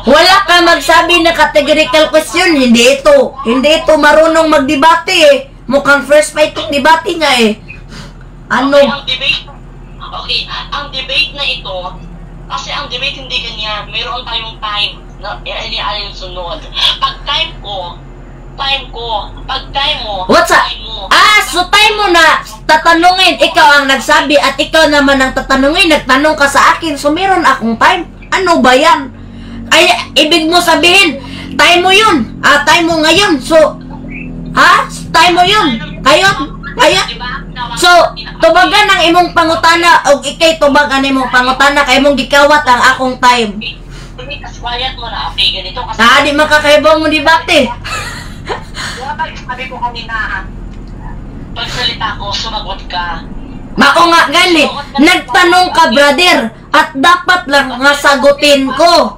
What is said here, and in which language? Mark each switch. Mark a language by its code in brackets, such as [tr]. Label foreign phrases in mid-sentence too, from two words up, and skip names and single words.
[tl] Wala ka magsabi na [en] categorical question. [tl] Hindi ito marunong magdebate eh. Mukhang [en] first fighting debate [tl] nga eh. Ano? Okay, ang debate na ito, kasi ang debate hindi ganyan. Meron tayong time na inialin sunod. Pag time ko, pag time mo, [en] What's up? [tl] time mo. So time mo na tatanungin. Ikaw ang nagsabi at ikaw naman ang tatanungin. Nagtanong ka sa akin. So meron akong time. Ano ba yan? Ay, ibig mo sabihin, time mo yun. Time mo ngayon. So, time mo yun. Kayo? Diba? So, [ceb] tubagan ang imong pangutana o ikay tubagan ang imong pangutana kay imong gikawat ang akong time. [tl] Quiet mo na. Okay, ganito kasi. Di makakaibaw mo debate. Sabi ko kanina, pagsalita ko, sumagot ka. [ceb] Mao nga gali, [tl] nagtanong ka brother at dapat lang nga sagutin ko.